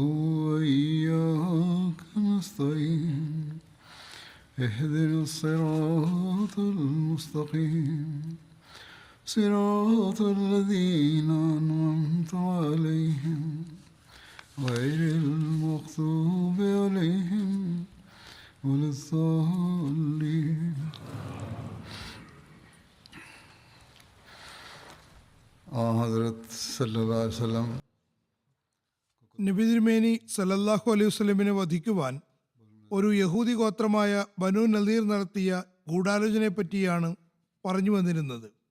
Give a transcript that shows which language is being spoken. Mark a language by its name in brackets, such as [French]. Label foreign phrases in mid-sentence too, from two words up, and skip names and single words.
[Arabic] وإياك نستعين اهدنا الصراط المستقيم صراط الذين أنعمت عليهم غير المغضوب عليهم ولا الضالين. حضرة صلى الله عليه وسلم [Malayalam] നബി തിരുമേനി [Arabic] صلى الله عليه وسلم [Malayalam] വധിക്കുവാൻ ഒരു യഹൂദി ഗോത്രമായ ബനു നദീർ നടത്തിയ ഗൂഢാലോചനയെ പറ്റിയാണ് പറഞ്ഞു വന്നിരുന്നത്.